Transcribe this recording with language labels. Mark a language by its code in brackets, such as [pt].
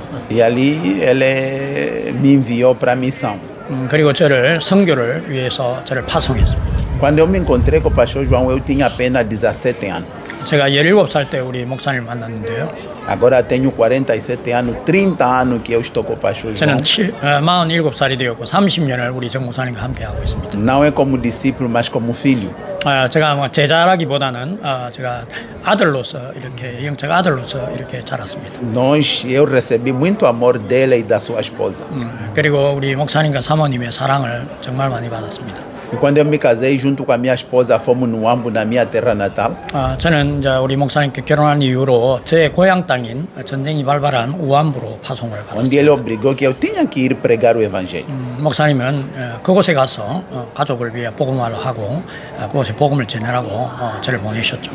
[pt] E ali ele me enviou para a missão. [ko] 그리고 저를 선교를 위해서 저를 파송했습니다. [pt] Quando eu me encontrei com o pastor João, eu tinha apenas 17 anos. [ko] 제가 17살 때 우리 목사님 만났는데요. [pt] Agora tenho 47 anos, 30 anos que eu estou com o pastor [ko] 저는 [pt] João. [ko] 47살이 되었고 30년을 우리 정 목사님과 함께 하고 있습니다. [pt] Não é como discípulo, mas como filho. [ko] 제가 뭐 제자라기보다는 제가 아들로서 이렇게 영적 아들로서 이렇게 자랐습니다. [pt] Eu recebi muito amor dele e da sua esposa. [ko] 그리고 우리 목사님과 사모님의 사랑을 정말 많이 받았습니다. [pt] E quando eu me casei junto com a minha esposa, fomos no Ambo, na minha terra natal. [ko] 저는 이제 우리 목사님께 결혼한 이후로 제 고향 땅인 전쟁이 발발한 우암부로 파송을 [pt] Onde [ko] 받았습니다. [pt] ele obrigou que eu tinha que ir pregar o evangelho. [ko] 목사님은 그곳에 가서 가족을 위해 복음화를 하고 그곳에 복음을 전하라고 저를 보내셨죠.